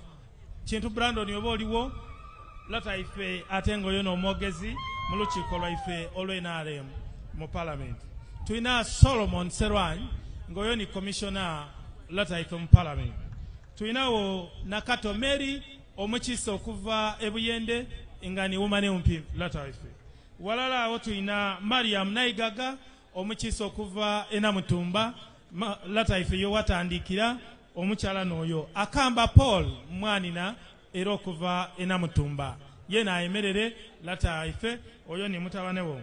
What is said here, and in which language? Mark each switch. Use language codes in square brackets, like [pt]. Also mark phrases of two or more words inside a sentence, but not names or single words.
[xog] Kintu Brandon yoba oliwo lota ife atengo yono omwogezi mu lukiiko lwaife olw'NRM mu Parliament. Tuina Solomon Serwan ngoyo ni commissioner lota ife mu Parliament. Tuinawo Nakato Mary omukiise okuva ebuyende ingani wumane umpi lota ife. Walala awo tuina Mariam Naigaga omukiise okuva Enamutumba lata ife yo watandikira omukyala n'oyo. Akamba Paul mwanina era okuva Enamutumba yena ayemerere lata ife oyo ni mutabane wo.